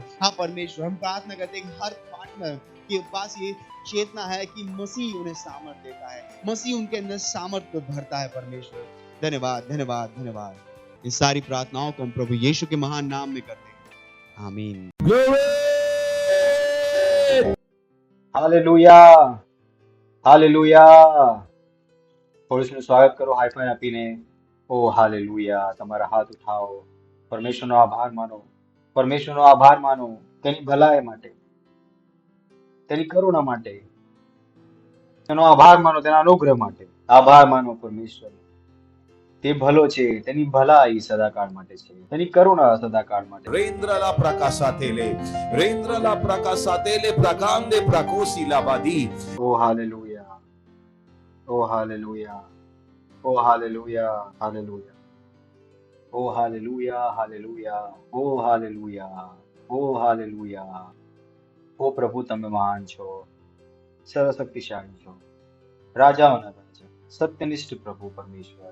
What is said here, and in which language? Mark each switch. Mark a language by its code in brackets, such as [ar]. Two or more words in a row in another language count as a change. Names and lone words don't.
[hi] हाँ परमेश्वर, हम प्रार्थना करते हैं हर पार्टनर के पास ये चेतना है कि मसीह उन्हें सामर्थ देता है, मसीह उनके अंदर सामर्थ को भरता है परमेश्वर। धन्यवाद धन्यवाद धन्यवाद। इन सारी प्रार्थनाओं को हम प्रभु यीशु के महान नाम में करते हैं, आमीन। हालेलुया हालेलुया। [gu] પોલીસનું સ્વાગત કરો હાઈફાઈ આપીને। ઓ હાલેલુયા। તમારા હાથ ઉઠાવો, પરમેશ્વરનો આભાર માનો, પરમેશ્વરનો આભાર માનો તેની ભલાઈ માટે, તેની કરુણા માટે, તેનો આભાર માનો તેના અનુગ્રહ માટે। આભાર માનો પરમેશ્વર, તે ભલો છે, તેની ભલાઈ સદાકાળ માટે છે, તેની કરુણા સદાકાળ માટે। Rendrala prakasatele, Rendrala prakasatele, prakande prakosi labadi. ઓ હાલેલુયા, ઓ હાલેલુયા, ઓ હાલેલુયા, હાલેલુયા, ઓ હાલેલુયા, હાલેલુયા, ઓ હાલેલુયા, ઓ હાલેલુયા। ઓ પ્રભુ તમે મહાન છો, સર્વશક્તિશાળી છો, રાજાઓના રાજા, સત્યનિષ્ઠ પ્રભુ પરમેશ્વર।